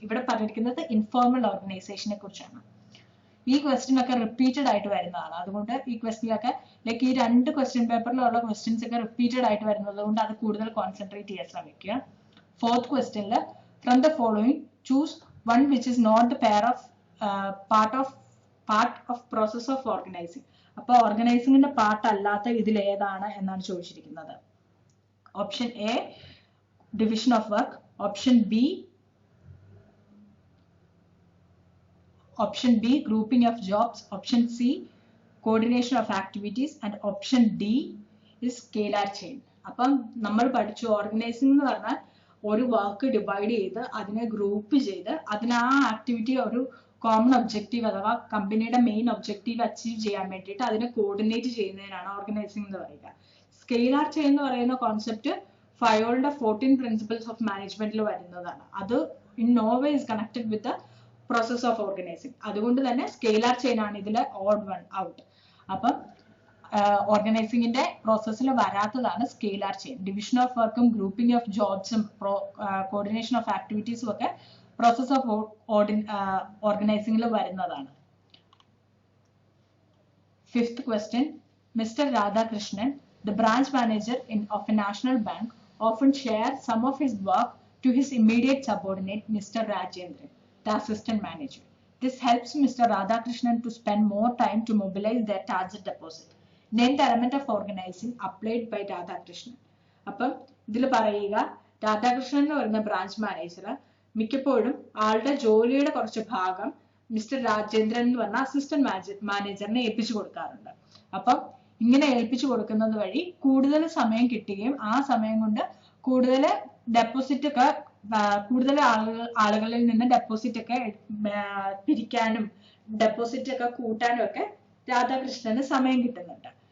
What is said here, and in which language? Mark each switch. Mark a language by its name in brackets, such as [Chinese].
[Malayalam] ഇവിടെ പറഞ്ഞിരിക്കുന്നത് ഇൻഫോർമൽ ഓർഗനൈസേഷനെ കുറിച്ചാണ്. ഈ ക്വസ്റ്റ്യൻ ഒക്കെ റിപ്പീറ്റഡ് ആയിട്ട് വരുന്നതാണ്, അതുകൊണ്ട് ഈ ക്വസ്റ്റ്യനിലൊക്കെ ലൈക്ക് ഈ രണ്ട് ക്വസ്റ്റ്യൻ പേപ്പറിലുള്ള ക്വസ്റ്റ്യൻസ് ഒക്കെ റിപ്പീറ്റഡ് ആയിട്ട് വരുന്നത് കൊണ്ട് അത് കൂടുതൽ കോൺസെൻട്രേറ്റ് ചെയ്യാൻ ശ്രമിക്കുക. [English] Fourth ക്വസ്റ്റ്യനിൽ from the following choose one which is not the part of process of organizing. [Malayalam] അപ്പൊ ഓർഗനൈസിംഗിന്റെ പാർട്ട് അല്ലാത്ത ഇതിൽ ഏതാണ് എന്നാണ് ചോദിച്ചിരിക്കുന്നത്. [English] Option A division of work, option B grouping of jobs, option C coordination of activities, and option D is scalar chain. [Malayalam] അപ്പം നമ്മൾ പഠിച്ചു organising എന്ന് പറഞ്ഞാൽ ഒരു വർക്ക് ഡിവൈഡ് ചെയ്ത് അതിനെ ഗ്രൂപ്പ് ചെയ്ത് അതിന് ആ ആക്ടിവിറ്റി ഒരു കോമൺ ഒബ്ജക്റ്റീവ് അഥവാ കമ്പനിയുടെ മെയിൻ ഒബ്ജക്റ്റീവ് അച്ചീവ് ചെയ്യാൻ വേണ്ടിയിട്ട് അതിനെ കോർഡിനേറ്റ് ചെയ്യുന്നതിനാണ് ഓർഗനൈസിംഗ് എന്ന് പറയുക. സ്കെയിലാർ ചെയിൻ എന്ന് പറയുന്ന കോൺസെപ്റ്റ് ഫയോളിന്റെ 14 പ്രിൻസിപ്പിൾസ് ഓഫ് മാനേജ്മെന്റിൽ വരുന്നതാണ്. അത് [English] In no way is connected with the process of organizing. [Malayalam] അതുകൊണ്ട് തന്നെ സ്കെയിലാർ ചെയിൻ ആണ് ഇതിലെ ഓഡ് വൺ ഔട്ട്. അപ്പം ഓർഗനൈസിംഗിന്റെ പ്രോസസ്സിൽ വരാത്തതാണ് സ്കെയിലാർ ചെയിൻ. ഡിവിഷൻ ഓഫ് വർക്കും ഗ്രൂപ്പിംഗ് ഓഫ് ജോബ്സും കോർഡിനേഷൻ ഓഫ് ആക്ടിവിറ്റീസും ഒക്കെ പ്രോസസ് ഓഫ് ഓർഗനൈസിംഗിൽ വരുന്നതാണ്. [English] Fifth question, mister Radhakrishnan, the branch manager of a national bank, often shares some of his work to his immediate subordinate, Mr. Rajendran, the assistant manager. This helps Mr. Radhakrishnan to spend more time to mobilize their target deposit. Name the element of organizing applied by Radhakrishnan. [Malayalam] അപ്പം ഇതിൽ പറയുക രാധാകൃഷ്ണൻ എന്ന് പറയുന്ന branch manager മിക്കപ്പോഴും ആളുടെ ജോലിയുടെ കുറച്ച് ഭാഗം മിസ്റ്റർ രാജേന്ദ്രൻ എന്ന് പറഞ്ഞ അസിസ്റ്റന്റ് മാനേജറിനെ ഏൽപ്പിച്ചു കൊടുക്കാറുണ്ട്. അപ്പം ഇങ്ങനെ ഏൽപ്പിച്ചു കൊടുക്കുന്നത് വഴി കൂടുതൽ സമയം കിട്ടുകയും ആ സമയം കൊണ്ട് കൂടുതൽ ഡെപ്പോസിറ്റ് ഒക്കെ കൂടുതൽ ആളുകളിൽ നിന്ന് ഡെപ്പോസിറ്റ് ഒക്കെ പിരിക്കാനും ഡെപ്പോസിറ്റ് ഒക്കെ കൂട്ടാനും ഒക്കെ രാധാകൃഷ്ണന് സമയം കിട്ടുന്നുണ്ട്.